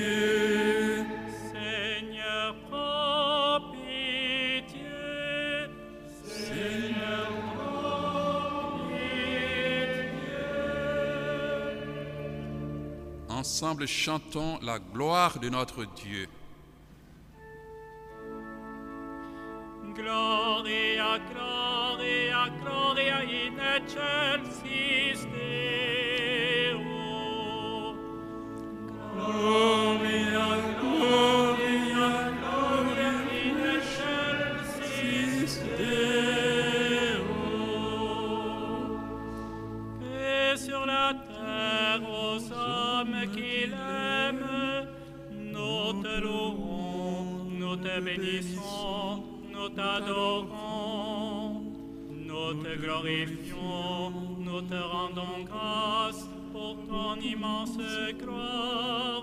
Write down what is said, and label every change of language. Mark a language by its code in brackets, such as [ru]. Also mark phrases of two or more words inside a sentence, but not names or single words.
[fr] Seigneur, prends pitié. Seigneur, prends pitié. ensemble chantons la gloire de notre Dieu. [la] Gloria, Gloria, Gloria in excelsis Deo. Gloria, Gloria, Gloria in excelsis Deo. [fr] Et sur la terre aux hommes qu'il aime, nous te louons, nous te bénissons, nous t'adorons, nous te glorifions, nous te rendons grâce pour ton immense gloire.